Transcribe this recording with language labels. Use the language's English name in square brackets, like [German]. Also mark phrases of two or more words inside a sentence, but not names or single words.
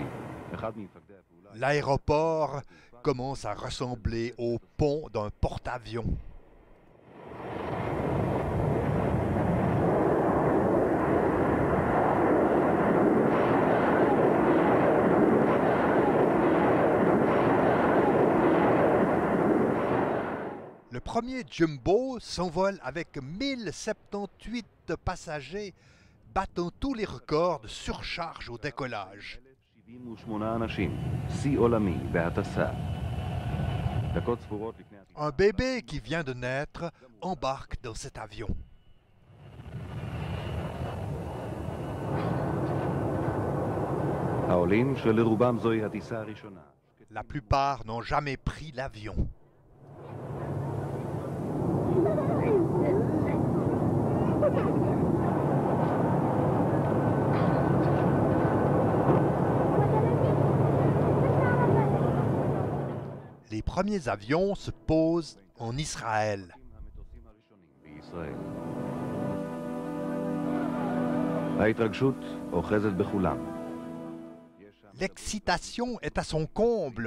[Hebrew] אחד ממפקדי הפעולה... [French] L'aéroport commence à ressembler au pont d'un porte-avions. Le premier jumbo s'envole avec 1078 passagers, battant tous les records de surcharge au décollage. [Hebrew] 78 אנשים, שיא עולמי בהטסה. דקות ספורות לפני... [French] Un bébé qui vient de naître embarque dans cet avion. [Hebrew] העולים שלרובם זוהי הטיסה הראשונה. [French] La plupart n'ont jamais pris l'avion. Les premiers avions se posent en Israël. [Hebrew] המטוסים הראשונים בישראל. ההתרגשות אוחזת בכולם. [French] L'excitation est à son comble.